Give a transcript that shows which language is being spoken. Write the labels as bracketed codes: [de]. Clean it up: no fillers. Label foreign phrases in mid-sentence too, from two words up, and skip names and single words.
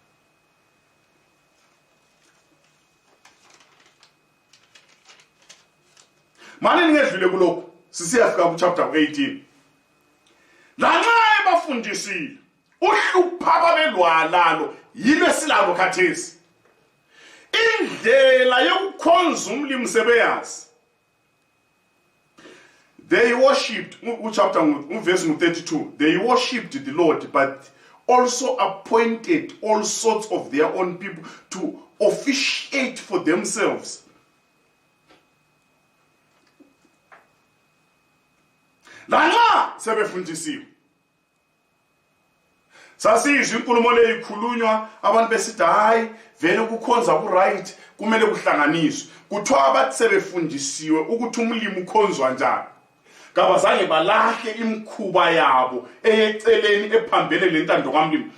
[nd] Manje ningedlule kulokho sisiyafika ku chapter 18. Lanxa ebafundisile uhlupha babelwa lalo yilo esilalo khathesi, indlela yokukhonza umlimi sebeyazi. [en] They worshipped, chapter verse 32, they worshipped the Lord, but also appointed all sorts of their own people to officiate for themselves. [nd] Lanxa sebefundisiwe, sasizwe inkulumo le ikhulunywa, abantu besithi hayi vele ukukhonza ku-right kumele kuhlanganiswe. Kuthiwa abathi sebefundisiwe ukuthi umlimi ukhonzwa njani, kabazange balahle imkhuba yabo eyeceleni ephambene lentando kamlimi.